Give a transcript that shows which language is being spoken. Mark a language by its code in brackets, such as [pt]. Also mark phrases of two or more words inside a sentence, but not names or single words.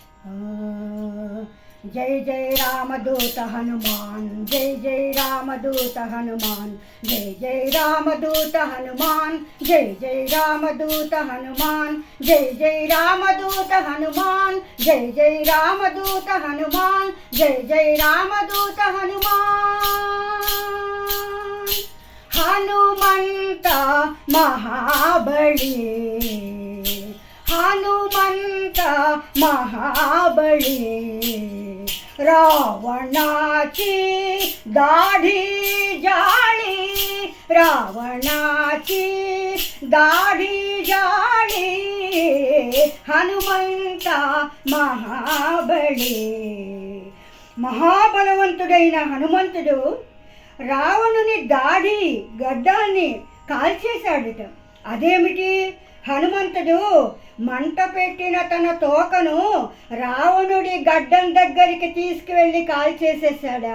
[te] జై జై రామదూత హనుమాన్, జై జై రామదూత హనుమాన్, జై జై రామదూత హనుమాన్, జై జై రామదూత హనుమాన్, జై జై రామదూత హనుమాన్, జై జై రామదూత హనుమాన్, జై జై రామదూత హనుమాన్. హనుమంత మహాబలి, హనుమంత మహాబలి, [mr] रावणाची दाढी जाळी, रावणाची दाढी जाळी, [te] హనుమంత మహాబలి. మహాబలవంతుడైన హనుమంతుడు రావణుని దాడి గడ్డాన్ని కాల్చేశాడుట. అదేమిటి? హనుమంతుడు మంట పెట్టిన తన తోకను రావణుడి గడ్డం దగ్గరికి తీసుకువెళ్ళి కాల్చేసేసాడా?